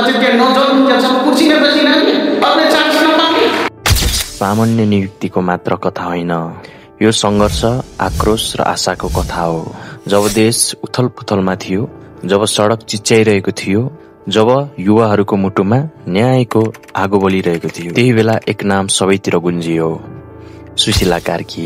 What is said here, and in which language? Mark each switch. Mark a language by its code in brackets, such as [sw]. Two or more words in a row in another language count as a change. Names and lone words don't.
[hi] कहीं नौजवान क्या सब कुर्सी में बसी रहेंगे, अपने चांस न पाएंगे। [ne] सामान्य नियुक्तिको मात्र कथा होइन, यो सङ्घर्ष, आक्रोश र आशाको कथा हो। जब देश उथलपुथलमा थियो, जब सडक चिच्याइरहेको थियो, जब युवाहरूको मुटुमा न्यायको आगो बलिरहेको थियो, त्यही बेला एक नाम सबैतिर गुन्जियो, सुशीला कार्की।